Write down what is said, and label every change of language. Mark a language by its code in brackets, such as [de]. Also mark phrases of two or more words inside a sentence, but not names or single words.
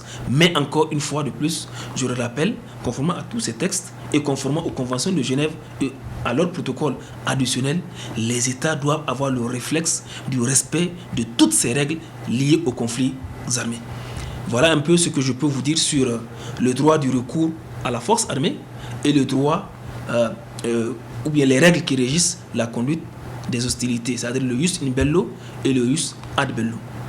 [fr] Mais encore une fois de plus, je le rappelle, conformément à tous ces textes et conformément aux conventions de Genève et à leur protocole additionnel, les États doivent avoir le réflexe du respect de toutes ces règles liées aux conflits armés. Voilà un peu ce que je peux vous dire sur le droit du recours à la force armée et le droit ou bien les règles qui régissent la conduite des hostilités, c'est-à-dire le [la] jus in bello [fr] et le [la] jus ad bello.